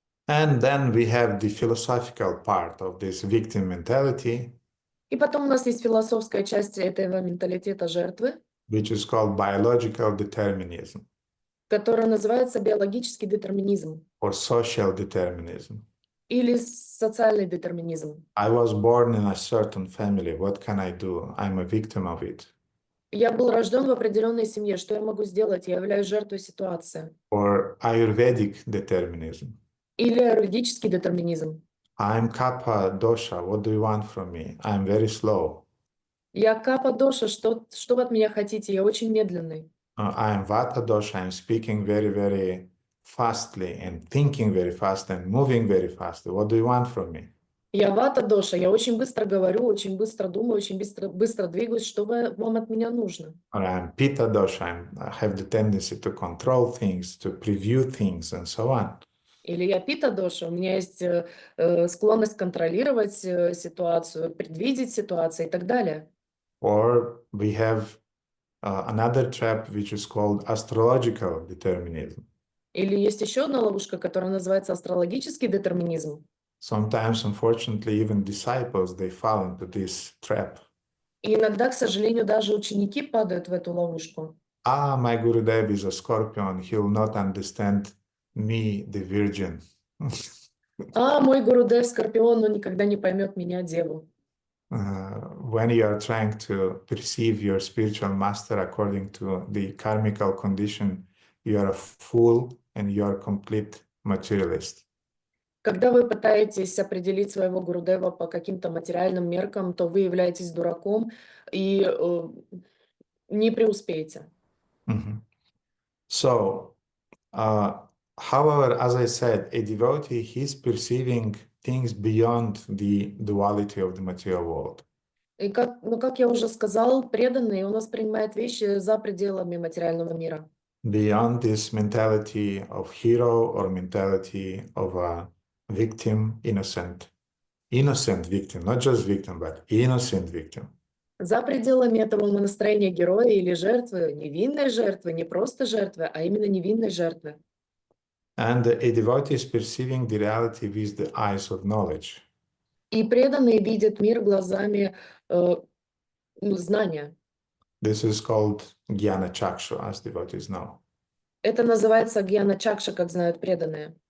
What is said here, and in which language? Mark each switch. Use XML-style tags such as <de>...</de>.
<en>And then we have the philosophical part of this victim mentality,</en> <ru>И потом у нас есть философская часть этого менталитета жертвы,</ru> <en>which is called biological determinism</en> <ru>которая называется биологический детерминизм</ru> <en>or social determinism.</en> <ru>или социальный детерминизм.</ru> <en>I was born in a certain family. What can I do? I'm a victim of it.</en> <ru>Я был рожден в определенной семье. Что я могу сделать? Я являюсь жертвой ситуации.</ru> <en>Or Ayurvedic determinism.</en> <ru>Или аюрведический детерминизм.</ru> <en>I'm Kapha dosha. What do you want from me? I'm very slow.</en> <ru>Я капа доша. Что вы от меня хотите? Я очень медленный.</ru> <en>I'm Vata dosha. I'm speaking very, very fastly and thinking very fast and moving very fast. What do you want from me?</en> <ru>Я вата доша. Я очень быстро говорю, очень быстро думаю, очень быстро двигаюсь. Что вам от меня нужно?</ru> <en>Or I'm Pitta dosha. I have the tendency to control things, to preview things, and so on.</en> <ru>Или я пита доша. У меня есть склонность контролировать ситуацию, предвидеть ситуацию и так далее.</ru> <en>Or we have another trap which is called astrological determinism.</en> <ru>Или есть еще одна ловушка, которая называется астрологический детерминизм.</ru> <en>Sometimes, unfortunately, even disciples, they fall into this trap.</en> <ru>И иногда, к сожалению, даже ученики падают в эту ловушку.</ru> <en>My Gurudev is a Scorpion. He will not understand me, the Virgin.</en> <ru>Мой Гурудев Скорпион, он никогда не поймет меня, Деву.</ru> <en>When you are trying to perceive your spiritual master according to the karmical condition, you are a fool and you are a complete materialist.</en> <ru>Когда вы пытаетесь определить своего Гурудева по каким-то материальным меркам, то вы являетесь дураком и не преуспеете.</ru> <en>So, however, as I said, a devotee, he's perceiving things beyond the duality of the material world.</en> <ru>И как я уже сказал, преданный, он воспринимает вещи за пределами материального мира.</ru> <en>Beyond this mentality of hero or mentality of a victim, innocent victim, not just victim, but innocent victim.</en> <ru>За пределами этого настроения героя или жертвы, невинной жертвы, не просто жертвы, а именно невинной жертвы.</ru> <en>And a devotee is perceiving the reality with the eyes of knowledge.</en> <ru>И преданные видят мир глазами знания.</ru> <en>This is called Jnana Chakshu, as devotees know.</en> <ru>Это называется гьяна чакша, как знают преданные.</ru>